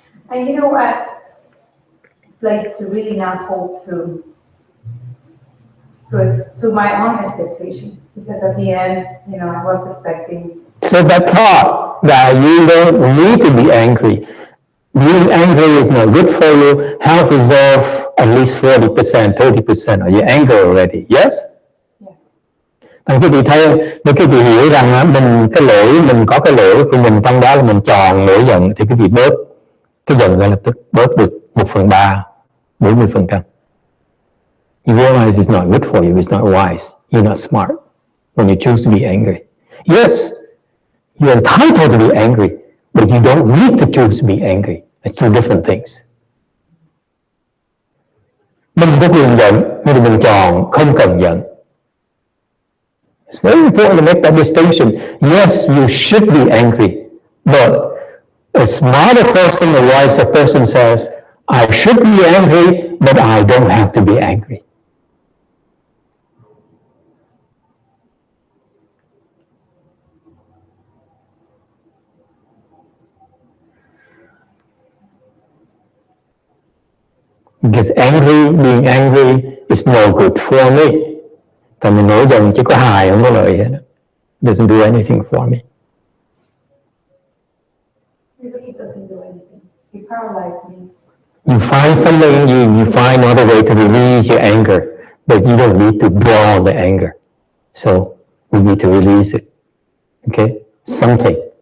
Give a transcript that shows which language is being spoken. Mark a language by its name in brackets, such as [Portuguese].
[English] And you know what? It's like to really not hold to my own expectations, because at the end, you know, I was expecting. So that thought that you don't need to be angry. Being angry is not good for you. Help resolve at least 40%, 30% of your anger already. Yes? [Vietnamese] Cái vị thấy, nếu cái vị hiểu rằng mình mình có cái lỗi của mình trong đó là mình tròn nổi giận, thì cái vị bớt cái giận ngay lập tức bớt được 1/3, 40%. [English] You realize it's not good for you, it's not wise, you're not smart when you choose to be angry. Yes, you're entitled to be angry, but you don't need to choose to be angry. It's two different things. [Vietnamese] Mình có quyền giận, nhưng mình chọn không cần giận. [English] It's very important to make that distinction. Yes, you should be angry, but a smarter person, a wiser person says, I should be angry, but I don't have to be angry. Because being angry is no good for me. [Vietnamese] Tại mình nổi giận chỉ có hại, không có lợi hết. [English] Doesn't do anything for me. It really doesn't do anything. It paralyzed me. You find something, you find another way to release your anger, but you don't need to draw the anger. So we need to release it. Okay? Something.